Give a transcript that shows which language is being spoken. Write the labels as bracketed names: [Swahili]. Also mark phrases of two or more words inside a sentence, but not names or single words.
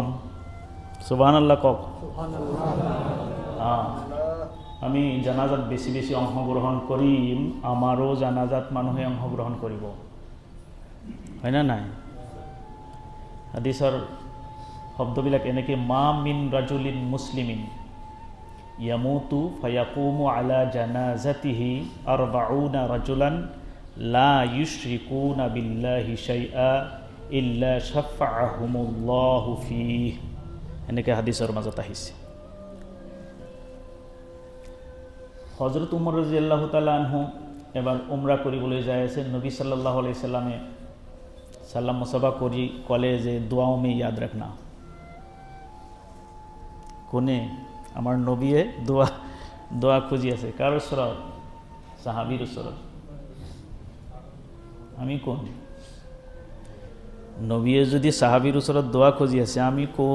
[Assamese] সুবহানাল্লাহ কওক। আমি জানাজাত বেছি বেছি অংশগ্ৰহণ কৰিম, আমাৰো জানাজাত মানুহে অংশগ্ৰহণ কৰিব, হয় না নাই? হাদিছৰ শব্দবিলাক এনেকৈ, [Arabic] ما من رجل مسلم يموت فيقوم على جنازته أربعون رجلا لا يشركون بالله شيئا إلا شفعهم الله فيه. [Assamese] এনেকৈ হাদিছৰ মাজত আহিছে। হজরত উমর [Arabic] رضي الله تعالى عنه [Assamese] এবার উমরা কৰিবলৈ যাই আছে। নবী [Arabic] صلى الله عليه سلم [Assamese] সালাম মুসাফা কৰি ক'লে যে [Urdu] دعاؤں میں یاد رکھنا. [Assamese] কোনে? আমাৰ নবীয়ে দোয়া খুজি আছে। কাৰ ওচৰত? সাহাবীৰ ওচৰত। আমি কোন? নবীয়ে যদি সাহাবীৰ ওচৰত দোয়া খুজি আছে, আমি কোন?